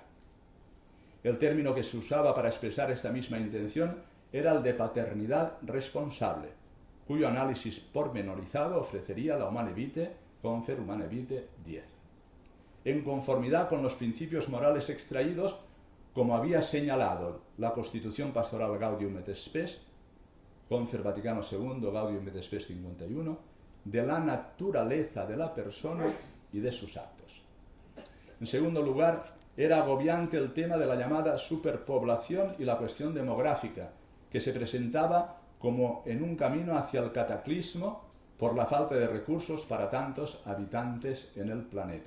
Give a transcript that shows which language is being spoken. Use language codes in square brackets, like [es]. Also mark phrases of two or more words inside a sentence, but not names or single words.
[es] El término que se usaba para expresar esta misma intención era el de paternidad responsable, cuyo análisis pormenorizado ofrecería la Humane Vitae, Confer Humane Vitae 10. En conformidad con los principios morales extraídos, como había señalado la Constitución Pastoral Gaudium et Spes, Confer Vaticano II, Gaudium et Spes 51, de la naturaleza de la persona y de sus actos. En segundo lugar, era agobiante el tema de la llamada superpoblación y la cuestión demográfica, que se presentaba como en un camino hacia el cataclismo por la falta de recursos para tantos habitantes en el planeta.